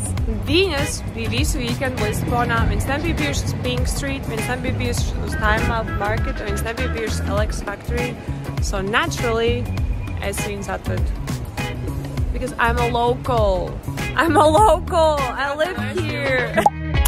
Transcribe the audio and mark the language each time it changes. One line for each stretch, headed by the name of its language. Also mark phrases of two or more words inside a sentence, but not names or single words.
Latvian: Viņas bija visu weekendu Lisabonā, viņas nebija bijušas Pink Street, viņas nebija bijušas uz Time Out Market, viņas nebija bijušas LX Factory.
English: So naturally,
Latvian: es viņas atvedu.
English: Because I'm a local. I live here.